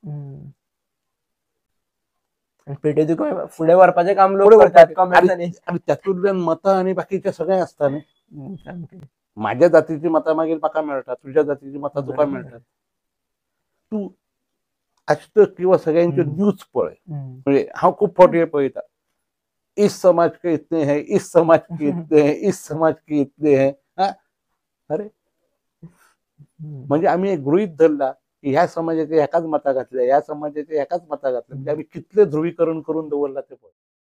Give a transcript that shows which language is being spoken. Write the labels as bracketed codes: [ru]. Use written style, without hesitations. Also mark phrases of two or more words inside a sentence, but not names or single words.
[kok] पेटोवची फुडें व्हरपाचें काम लोक करतात आनी तातूंतल्यान मतां आनी बाकीचें सगळें आसता न्ही. म्हाज्या जातीची मतां मागीर म्हाका मेळटा, तुज्या जातीची मतां तुका मेळटात. तूं आज किंवा सगळ्यांच्यो न्यूज पळय. म्हणजे हांव खूब फावटी पळयता, [hi] इस समाज के इतने हैं, इस समाज के इतने हैं, इस समाज के इतने हैं. [kok] अरे म्हणजे आमी एक गृहीत धरला की ह्या समाजाचे हेकाच मतां घातल्या, ह्या समाजाचे हेकाच मतां घातल्या. म्हणजे आमी कितलें ध्रुवीकरण करून दवरला तें पळय.